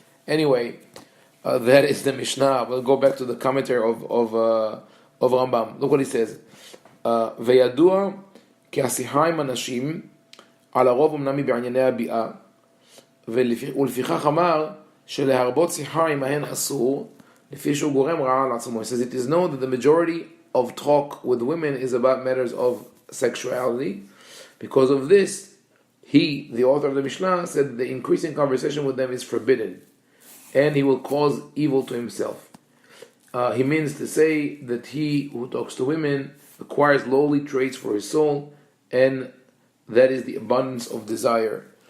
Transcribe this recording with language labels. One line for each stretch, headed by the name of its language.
English: Anyway, that is the Mishnah. We'll go back to the commentary of Rambam. Look what he says.
Hebrew: וידוע כי השיחה עם אנשים על הרוב אמנם היא בענייני הביאה, ולפיכך אמר שלהרבות שיחה עמהן אסור, לפי שהוא גורם רעה לעצמו.
English: He says it is known that the majority of talk with women is about matters of sexuality. Because of this, he, the author of the Mishnah, said that the increasing conversation with them is forbidden, and he will cause evil to himself. He means to say that he who talks to women acquires lowly traits for his soul, and that is the abundance of desire.